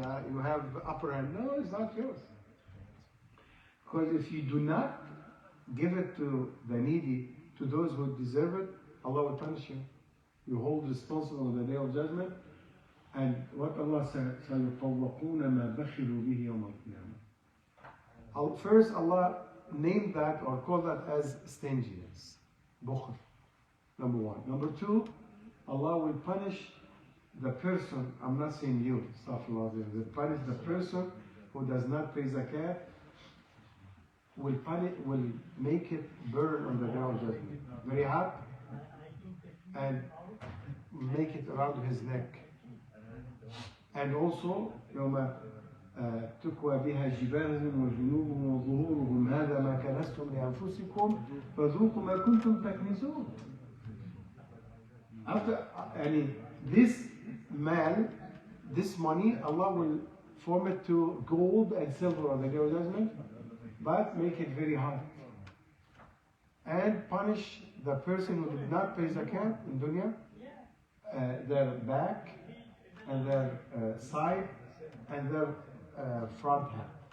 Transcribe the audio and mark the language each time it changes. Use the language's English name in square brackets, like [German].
[English] You have upper hand. No, it's not yours. Because if you do not give it to the needy, to those who deserve it, Allah will punish you. You hold responsible on the day of judgment. And what Allah said, [Arabic] سَيُطَوَّقُونَ مَا بَخِلُوا بِهِ يَوْمَ الْقِيَامَةِ. [English] First, Allah named that or called that as stinginess, bukhl, number one. Number two, Allah will punish the person, I'm not saying you, astaghfirullah, will punish the person who does not pay zakat, will make it burn on the day of judgment, very hot, and make it around his neck. And also, [Arabic] يوم تكوى بها جباههم وجنوبهم وظهورهم هذا ما كنزتم لأنفسكم فذوقوا ما كنتم تكنزون. [English] After, this mal, this money, Allah will form it to gold and silver on the day of judgment, but make it very hot. And punish the person who did not pay zakat in dunya, their back and their side and their front hand.